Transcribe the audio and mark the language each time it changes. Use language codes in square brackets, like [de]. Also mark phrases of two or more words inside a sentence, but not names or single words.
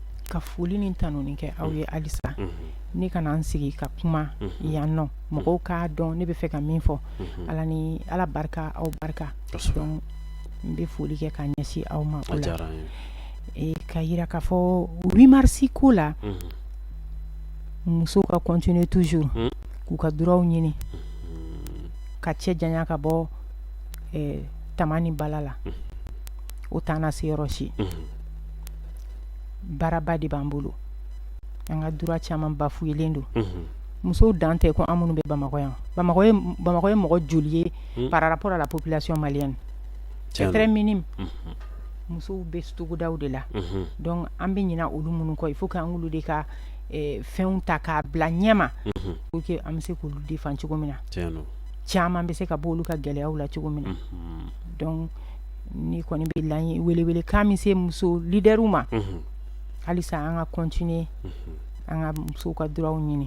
[bm] ka foli ni tanuni kɛ aw ye alisa ne kana an sigi ka kuma yan nɔ mɔgɔw k'a dɔn ne bɛ fɛ ka min fɔ ala ni ala barika aw barika donc n bɛ foli kɛ ka ɲɛsin aw ma o la ka yira k'a fɔ 8 mars ko la musow ka [fr] continuer toujours [bm] k'u ka droit ɲini ka cɛ janya ka bɔ tama ni bala la o t'an na se yɔrɔ si baaraba de b'an bolo an ka droit caman bafouélen don musow dan tɛ ko an minnu bɛ Bamakɔ yan Bamakɔ ye mɔgɔ joli ye par [fr] rapport à la population malienne c'est très minime [bm] musow bɛ togodaw de la donc an bɛ ɲina olu minnu kɔ [fr] il faut que [bm] an olu de ka fɛnw ta k'a bila ɲɛma [fr] pour que [bm] an bɛ se k'olu défend cogo min na caman bɛ se ka bɔ olu ka gɛlɛyaw la cogo min na donc ni kɔni bɛ laɲini welewele kan min se muso leaderw ma halisa an ka continuer an ka musow ka droit ɲini